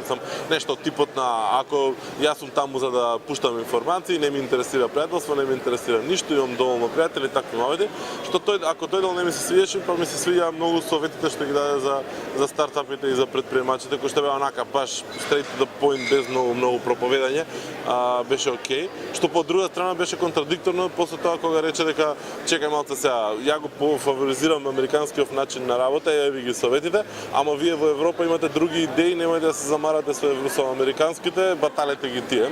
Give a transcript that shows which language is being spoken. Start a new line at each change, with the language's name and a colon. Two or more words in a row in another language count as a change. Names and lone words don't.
Macedonian: Сам нешто типот на ако јас сум таму за да пуштам информации, не ми интересира пријателство, не ми интересира ништо, имам доволно пријатели, такви муабети, што тој ако дојдел не ми се свиеше, па ми се свија многу советите што ги даде за стартапите и за предприемачите, кои што беа онака баш
English: straight to the point,
Macedonian: без многу проповедање, беше окей. Што по друга страна беше контрадикторно после тоа кога рече дека чекај малце сега, ја го фаворизирам американскиот начин на работа, ја ви ги советите, ама вие во Европа имате други идеи, немајте да се замарате со американските, баталете ги тие.